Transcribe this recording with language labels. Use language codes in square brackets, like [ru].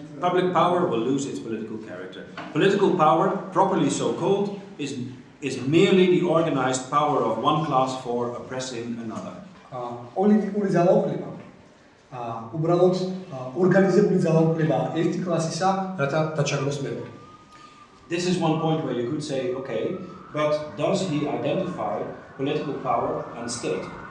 [en] Public power will lose its political character. Political power, properly so called, is merely the organized power of one class for oppressing another. [ka] პოლიტიკური ძალაუფლება უბრალოდ ორგანიზებული ძალაუფლებაა ერთი კლასისა, რათა დაჩაგროს მეორე. [en] This is one point where you could say, okay, but does he identify political power and state?